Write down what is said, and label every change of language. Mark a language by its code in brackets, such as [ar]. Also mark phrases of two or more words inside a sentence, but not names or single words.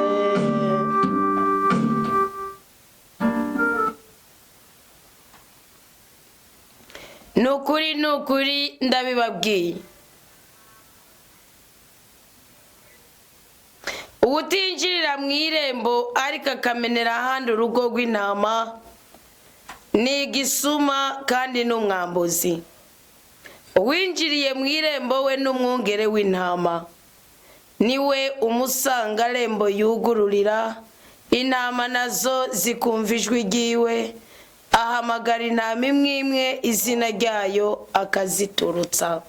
[rn] nukuri ndabibabwiye ubutinjirira mu irembo ariko akamenera ahandi urugo rw'intama ni igisuma kandi n'umwambuzi uwinjiriye mu irembo we n'umwungere w'intama niwe umusanga rembo yugururira intama nazo zikumva ijwi ryiwe ahamagara intama imwe imwe izina ryayo akaziturutsa